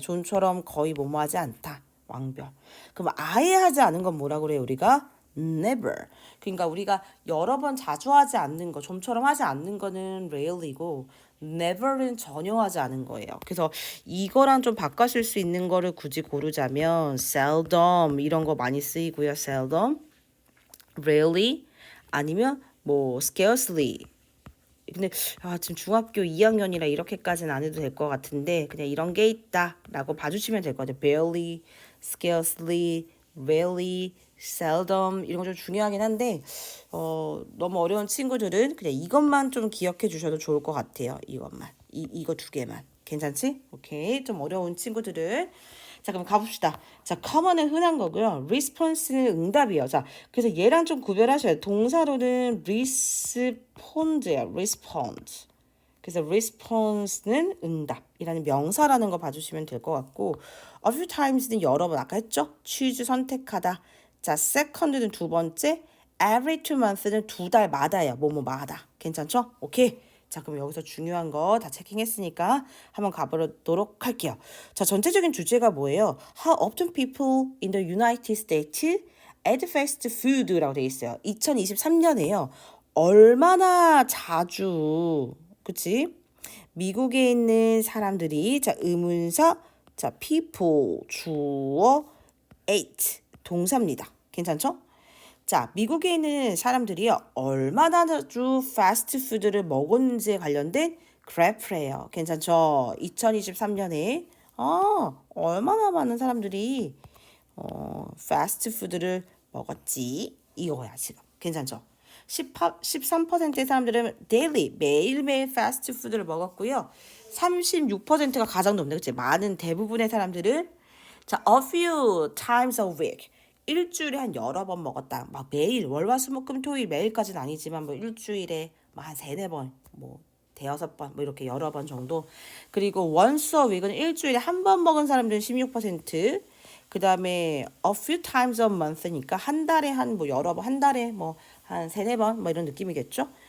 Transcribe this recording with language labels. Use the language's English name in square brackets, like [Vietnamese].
[Korean] 존처럼 거의 뭐뭐하지 않다. 왕별. 그럼 아예 하지 않은 건 뭐라고 그래요, 우리가? [English] never. [Korean] 그러니까 우리가 여러 번 자주 하지 않는 거, 좀처럼 하지 않는 거는 rarely고 never는 전혀 하지 않은 거예요. 그래서 이거랑 좀 바꿔쓸 수 있는 거를 굳이 고르자면 seldom 이런 거 많이 쓰이고요. [English] seldom, rarely [Korean] 아니면 뭐 [English] scarcely. [Korean] 근데 지금 중학교 2학년이라 이렇게까지는 안 해도 될 것 같은데 그냥 이런 게 있다라고 봐주시면 될 것 같아요. [English] barely, scarcely, rarely, seldom [Korean] 이런 거 좀 중요하긴 한데 너무 어려운 친구들은 그냥 이것만 좀 기억해 주셔도 좋을 것 같아요. 이것만. 이거 2개만. 괜찮지? 오케이. 좀 어려운 친구들은 자, 그럼 가봅시다. 자, common은 흔한 거고요. response는 응답이에요. 자, 그래서 얘랑 좀 구별하셔야 돼요. 동사로는 respond예요. [English] respond. [Korean] 그래서 response는 응답이라는 명사라는 거 봐주시면 될 것 같고 [English] a few times [Korean] 는 여러 번 아까 했죠? choose 선택하다. 자, second는 2번째. [English] every 2month [Korean] 는 2달마다예요. 뭐뭐마다. 괜찮죠? 오케이. 자, 그럼 여기서 중요한 거 다 체킹했으니까 한번 가보도록 할게요. 자, 전체적인 주제가 뭐예요? [English] How often people in the United States eat fast food [Korean] 라고 되어 있어요. 2023년에요. 얼마나 자주, 그치? 미국에 있는 사람들이, 자, 의문사, 자, people, 주어, ate, 동사입니다. 괜찮죠? 자, 미국에 있는 사람들이요. 얼마나 자주 패스트푸드를 먹었는지에 관련된 그래프예요. 괜찮죠? 2023년에 얼마나 많은 사람들이 패스트푸드를 먹었지. 이거야 지금. 괜찮죠? 13%의 사람들은 daily 매일매일 패스트푸드를 먹었고요. 36%가 가장 높네. 그치? 많은 대부분의 사람들은 자, [English] a few times a week. [Korean] 일주일에 한 여러 번 먹었다. 막 매일 월화수목금토일 매일까지는 아니지만 뭐 일주일에 뭐 한 세네 번, 뭐 대여섯 번, 뭐 이렇게 여러 번 정도. 그리고 [English] once a week [Korean] 은 일주일에 한 번 먹은 사람들은 16%. 그다음에 [English] a few times a month [Korean] 니까 한 달에 한 뭐 여러 번, 한 달에 뭐 한 세네 번 뭐 이런 느낌이겠죠.